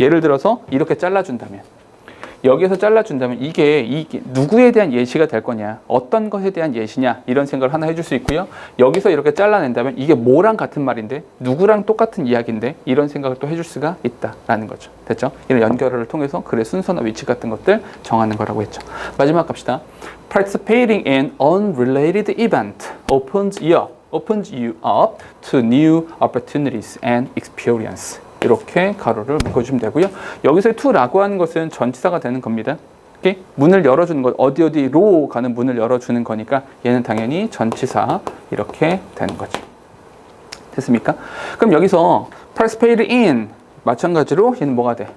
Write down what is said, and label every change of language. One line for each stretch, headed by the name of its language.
Korean: 예를 들어서 이렇게 잘라준다면 여기에서 잘라준다면 이게 누구에 대한 예시가 될 거냐, 어떤 것에 대한 예시냐 이런 생각을 하나 해줄 수 있고요. 여기서 이렇게 잘라낸다면 이게 뭐랑 같은 말인데 누구랑 똑같은 이야기인데 이런 생각을 또 해줄 수가 있다라는 거죠. 됐죠? 이런 연결어를 통해서 글의 순서나 위치 같은 것들 정하는 거라고 했죠. 마지막 갑시다.
English: Participating in unrelated event opens you up to new opportunities and experience.
Korean: 이렇게 가로를 묶어주시면 되고요. 여기서 to라고 하는 것은 전치사가 되는 겁니다. 오케이? 문을 열어주는 것, 어디로 가는 문을 열어주는 거니까 얘는 당연히 전치사 이렇게 되는 거죠. 됐습니까? 그럼 여기서 participate in 마찬가지로 얘는 뭐가 돼?